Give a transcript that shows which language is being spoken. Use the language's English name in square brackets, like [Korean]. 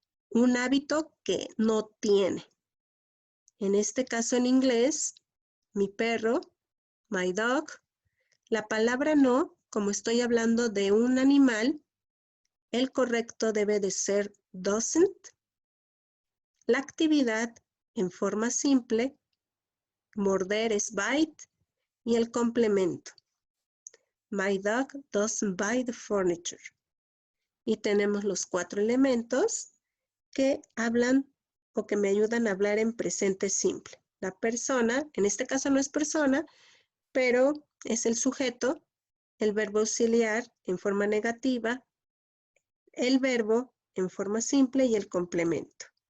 [Spanish] Un hábito que no tiene. En este caso en inglés, mi perro, [English] my dog, [Spanish] la palabra no, como estoy hablando de un animal, el correcto debe de ser doesn't. La actividad en forma simple, morder es bite, y el complemento. [English] My dog doesn't bite the furniture. [Spanish] Y tenemos los 4 elementos que hablan o que me ayudan a hablar en presente simple. La persona, en este caso no es persona, pero es el sujeto, el verbo auxiliar en forma negativa, el verbo en forma simple y el complemento.